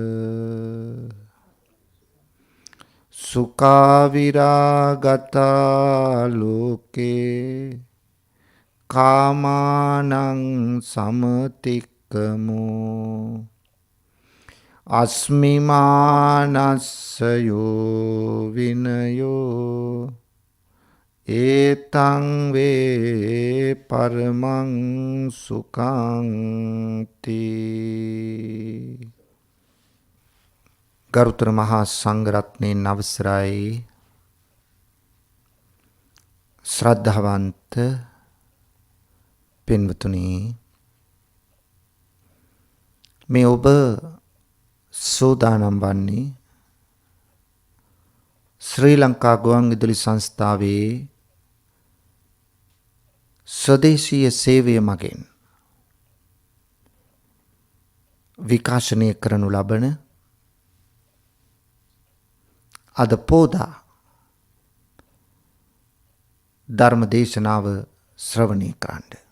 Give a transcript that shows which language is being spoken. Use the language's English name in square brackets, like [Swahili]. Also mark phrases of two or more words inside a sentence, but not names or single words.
[Pali] සුඛාවිරාගතා ලෝකේ කාමානං සමතික්කමෝ අස්මිමානස්සයෝ විනයෝ ඒතං වේ පරමං සුඛං තී. [Sinhala] ගරුතර මහා සංඝරත්නයන් අවසරයි ශ්‍රද්ධාවන්ත පින්වතුනි, මේ ඔබ සූදානම් වන්නේ ශ්‍රී ලංකා ගුවන්විදුලි සංස්ථාවේ ස්වදේශීය සේවය මගින් විකාශනය කරනු ලබන අද පෝදා ධර්ම දේශනාව ශ්‍රවණය කරන්න.